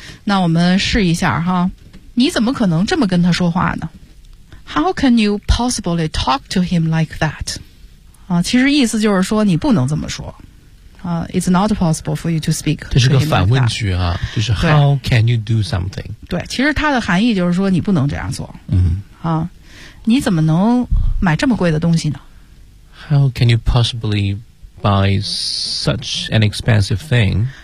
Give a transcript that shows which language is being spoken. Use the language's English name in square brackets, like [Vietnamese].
[Chinese] 那我们试一下哈，你怎么可能这么跟他说话呢？ [English] How can you possibly talk to him like that? [Chinese] 啊，其实意思就是说你不能这么说。 [English] 啊，It's not possible for you to speak. [Chinese] 这是个反问句啊，就是 [English] How can you do something? [Chinese] 对，其实它的含义就是说你不能这样做。嗯。啊，你怎么能买这么贵的东西呢？ [English] How can you possibly buy such an expensive thing?